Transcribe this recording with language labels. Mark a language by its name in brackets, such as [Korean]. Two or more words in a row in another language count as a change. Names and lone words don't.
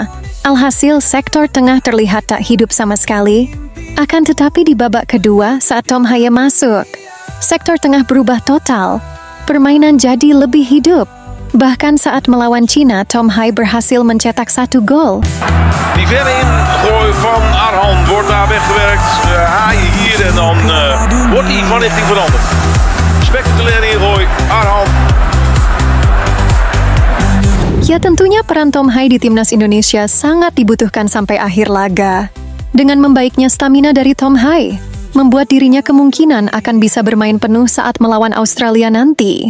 [Indonesian] Alhasil, sektor tengah terlihat tak hidup sama sekali. Akan tetapi di babak kedua, saat Tom Haye masuk, sektor tengah berubah total. Permainan jadi lebih hidup. Bahkan saat melawan Cina, Tom Haye berhasil mencetak 1 gol. [Dutch] Die verre ingooi van Arhan wordt daar weggewerkt. Haye hier en dan wordt die van richting veranderd. Spectaculaire ingooi, Arhan. [Indonesian] Ya, tentunya peran Tom Haye di timnas Indonesia sangat dibutuhkan sampai akhir laga. Dengan membaiknya stamina dari Tom Haye, membuat dirinya kemungkinan akan bisa bermain penuh saat melawan Australia nanti.